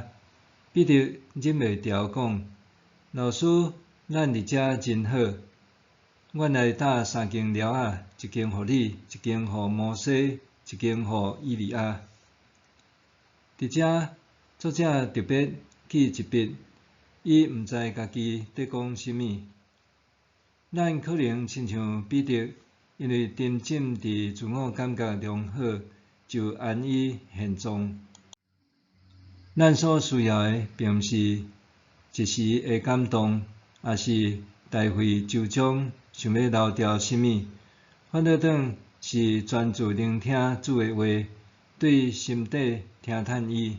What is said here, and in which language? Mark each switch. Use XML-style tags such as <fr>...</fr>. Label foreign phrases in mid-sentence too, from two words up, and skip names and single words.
<nan>彼得忍袂住讲：“老师，咱伫遮真好，阮来搭3间寮仔，一间互你，一间互摩西，一间互以利亚。” 伫遮，作者特别去一笔，伊毋知家己伫讲甚物。咱可能亲像彼得，因为沉浸伫自我感觉良好，就安于现状。咱所需要的，并毋是一时的感动，也是大费周章，想要留住甚物，反倒当是专注聆听主的话，对心底听叹伊。</nan>